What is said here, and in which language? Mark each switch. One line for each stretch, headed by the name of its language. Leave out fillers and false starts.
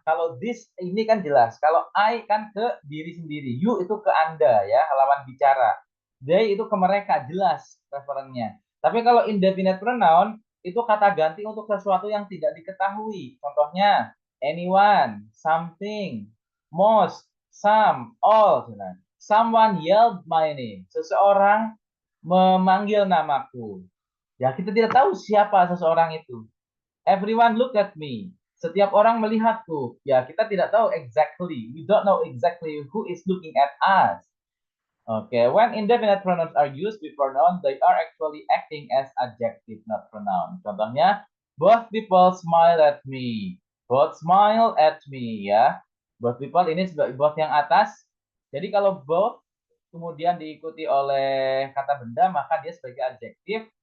Indonesian: Kalau this ini kan jelas, kalau I kan ke diri sendiri, you itu ke Anda ya, lawan bicara. They itu ke mereka, jelas referennya. Tapi kalau indefinite pronoun itu kata ganti untuk sesuatu yang tidak diketahui. Contohnya anyone, something, most, some, all.
English: Someone yelled my name.
Indonesian: Seseorang memanggil namaku. Ya, kita tidak tahu siapa seseorang itu.
English: Everyone look at me.
Indonesian: Setiap orang melihatku. Ya, kita tidak tahu exactly.
English: We don't know exactly who is looking at us. Okay, when indefinite pronouns are used before noun, they are actually acting as adjective, not pronoun. Contohnya, both people smile at me. Both smile at me, ya.
Indonesian: Both people ini sebagai both yang atas. Jadi kalau both kemudian diikuti oleh kata benda, maka dia sebagai adjektif.